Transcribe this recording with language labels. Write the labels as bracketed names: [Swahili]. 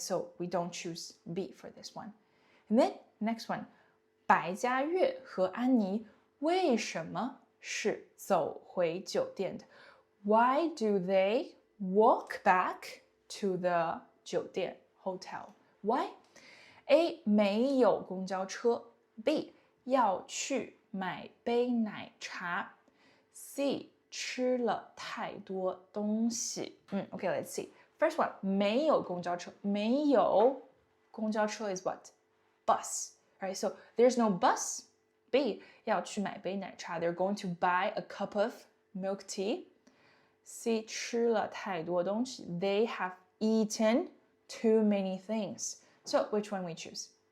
[English] So we don't choose B for this one. And then next one, [Chinese] 白嘉月和安妮为什么是走回酒店的 [English] Why do they walk back to the 酒店 hotel? [Chinese] Why? A. 没有公交车 B. 要去买杯奶茶 C. 吃了太多东西 [English] Okay, let's see. First one, [Chinese] 没有公交车没有公交车 [English] is what? Bus. Right, so there's no bus. B. [Chinese] 要去买杯奶茶 [English] They're going to buy a cup of milk tea. C. [Chinese] 吃了太多东西 [English] They have eaten too many things. So which one we choose?